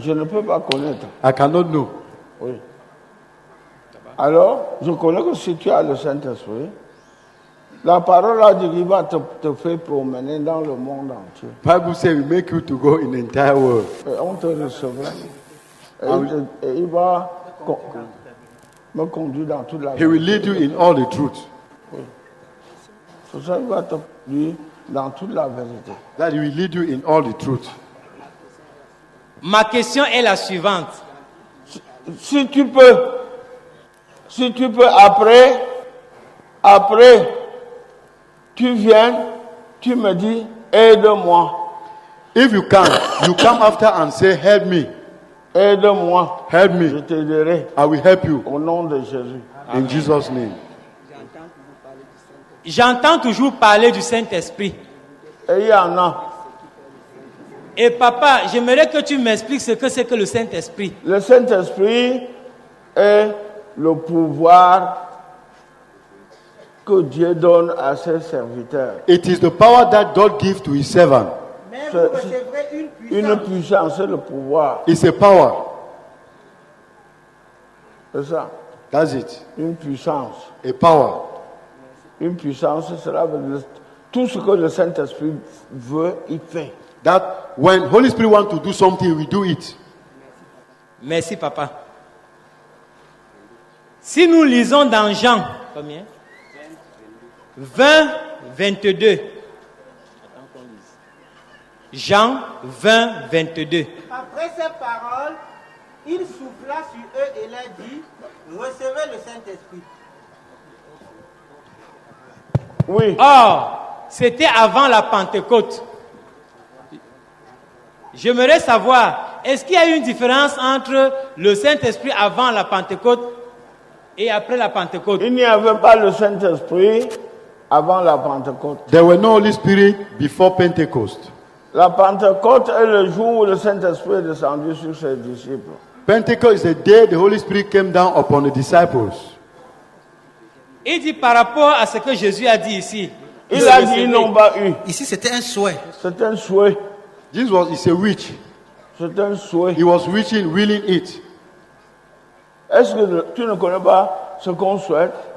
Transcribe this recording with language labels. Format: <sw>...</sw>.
<fr>Je ne peux pas connaître.</fr> <en>I cannot know.</en> <fr>Oui. Alors, je connais que si tu as le Saint-Esprit, la parole a dit qu'il va te faire promener dans le monde entier.</fr> <en>Bible says we make you to go in the entire world.</en> <fr>Et on te recevra. Et il va me conduire dans toute la</fr> <en>He will lead you in all the truth.</en> <fr>C'est ça qu'il va te conduire dans toute la vérité.</fr> <en>That he will lead you in all the truth.</en> <fr>Ma question est la suivante. Si tu peux, après, tu viens, tu me dis, aide-moi,</fr> <en>If you can, you come after and say, help me,</en> <fr>aide-moi,</fr> <en>help</en> <fr>je</fr> <en>me.</en> <fr>t'aiderai</fr> <en>I will help you</en> <fr>au nom de Jésus.</fr> <en>in Jesus' name.</en> <fr>J'entends toujours parler du Saint-Esprit. Et il y en a. Et papa, j'aimerais que tu m'expliques ce que c'est que le Saint-Esprit. Le Saint-Esprit est le pouvoir que Dieu donne à ses serviteurs.</fr> <en>It is the power that God gives to his servant.</en> <fr>Mais C'est- vous recevrez une puissance. Une puissance, c'est le pouvoir.</fr> <en>It's a power.</en> <fr>C'est ça.</fr> <en>That's it.</en> <fr>Une puissance.</fr> <en>A power.</en> <fr>Une puissance, cela veut dire tout ce que le Saint-Esprit veut, il fait.</fr> <en>That when Holy Spirit wants to do something, we do it.</en> <fr>Merci papa. Si nous lisons dans Jean, combien 20, 22. Jean 20, 22. Après ces paroles, il souffla sur eux et leur dit, recevez le Saint-Esprit. Oui. Or, c'était avant la Pentecôte. J'aimerais savoir, est-ce qu'il y a une différence entre le Saint-Esprit avant la Pentecôte et après la Pentecôte? Il n'y avait pas le Saint-Esprit avant la Pentecôte.</fr> <en>There were no Holy Spirit before Pentecost.</en> <fr>La Pentecôte est le jour où le Saint-Esprit est descendu sur ses disciples.</fr> <en>Pentecost is the day the Holy Spirit came down upon the disciples.</en> <fr>Il dit par rapport à ce que Jésus a dit ici. Il a dit ils n'ont pas eu. Ici, c'était un souhait. C'est un souhait.</fr> <en>Jesus is a witch.</en> <fr>C'est un souhait.</fr> <en>He was willing it.</en> <fr>Est-ce que tu ne connais pas ce qu'on souhaite?</fr>